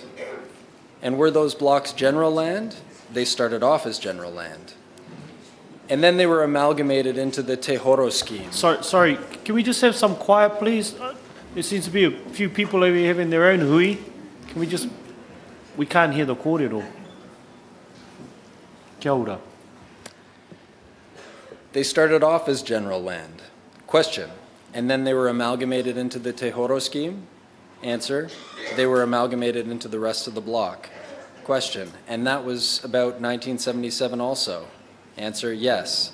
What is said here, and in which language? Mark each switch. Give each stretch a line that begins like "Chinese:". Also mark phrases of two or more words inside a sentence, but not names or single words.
English: And were those blocks general land? They started off as general land. And then they were amalgamated into the Te Horo scheme. Sorry, can we just have some quiet, please? There seems to be a few people over here having their own hui. Can we just... We can't hear the kōrero.
Māori: Kia ora.
English: They started off as general land. Question. And then they were amalgamated into the Te Horo scheme? Answer. They were amalgamated into the rest of the block. Question. And that was about 1977 also? Answer. Yes.